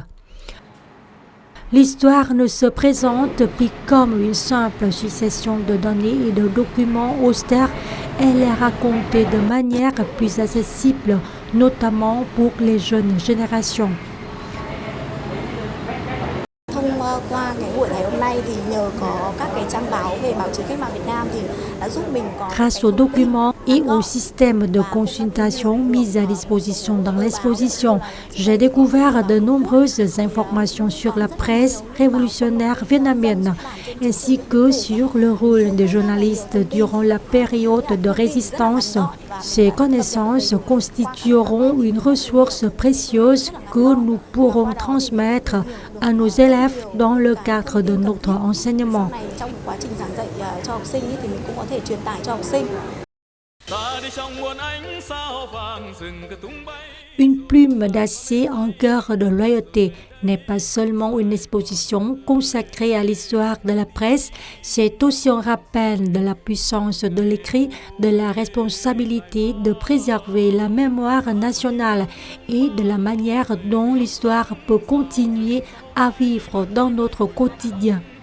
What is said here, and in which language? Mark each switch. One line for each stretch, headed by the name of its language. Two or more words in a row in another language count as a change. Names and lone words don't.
French: L'histoire ne se présente plus comme une simple succession de données et de documents austères, elle est racontée de manière plus accessible, notamment pour les jeunes générations.
Vietnamese: qua cái buổi ngày hôm nay thì nhờ có các cái trang báo về báo chí cách mạng Việt Nam thì đã giúp mình có
French: Grâce aux documents et au système de consultation mis à disposition dans l'exposition, j'ai découvert de nombreuses informations sur la presse révolutionnaire vietnamienne, ainsi que sur le rôle des journalistes durant la période de résistance. Ces connaissances constitueront une ressource précieuse que nous pourrons transmettre à nos élèves dans le cadre de notre enseignement.
Vietnamese: trong quá trình giảng dạy cho học sinh thì mình cũng có thể truyền tải cho học sinh.
French: Une plume d'acier en cœur de loyauté n'est pas seulement une exposition consacrée à l'histoire de la presse, c'est aussi un rappel de la puissance de l'écrit, de la responsabilité de préserver la mémoire nationale et de la manière dont l'histoire peut continuer à vivre dans notre quotidien.